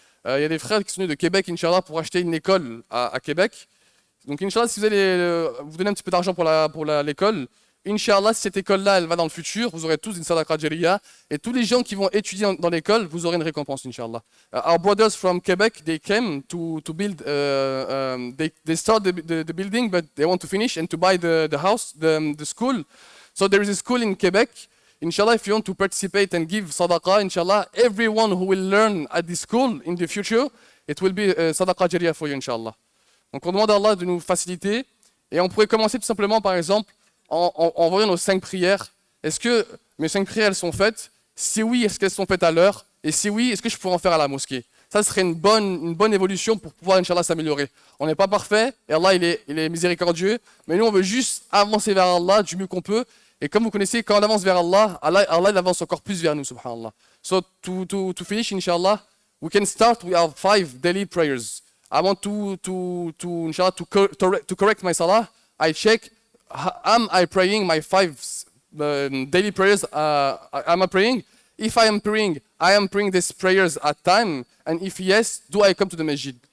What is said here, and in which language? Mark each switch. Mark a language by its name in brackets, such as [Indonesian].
[French] il y a des frères qui sont venus de Québec, Inch'Allah, pour acheter une école à Québec. Donc, Inch'Allah, si vous allez vous donner un petit peu d'argent pour l'école, Inch'Allah, si cette école-là, elle va dans le futur, vous aurez tous une sadaqa jariya. Et tous les gens qui vont étudier dans l'école, vous aurez une récompense, Inch'Allah. [English] Our brothers from Quebec, they came to build, they start the building, but they want to finish and to buy the house, the school. So there is a school in Quebec. Inshallah, if you want to participate and give sadaqah, inshallah, everyone who will learn at this school in the future, it will be sadaqah jariyah for you, inshallah. [French] Donc on demande à Allah de nous faciliter, et on pourrait commencer tout simplement, par exemple, en voyant nos 5 prières. Est-ce que mes 5 prières, elles sont faites? Si oui, est-ce qu'elles sont faites à l'heure? Et si oui, est-ce que je pourrais en faire à la mosquée? Ça serait une bonne évolution pour pouvoir, Inch'Allah, s'améliorer. On n'est pas parfait, et Allah, il est miséricordieux, mais nous, on veut juste avancer vers Allah du mieux qu'on peut. Et comme vous connaissez, quand on avance vers Allah, Allah il avance encore plus vers nous, subhanallah. [English] So, to finish, Inch'Allah, we can start with our 5 daily prayers. I want Inshallah, to correct my salah. I check, am I praying my 5 daily prayers? Am I praying? If I am praying these prayers at time, and if yes, do I come to the masjid?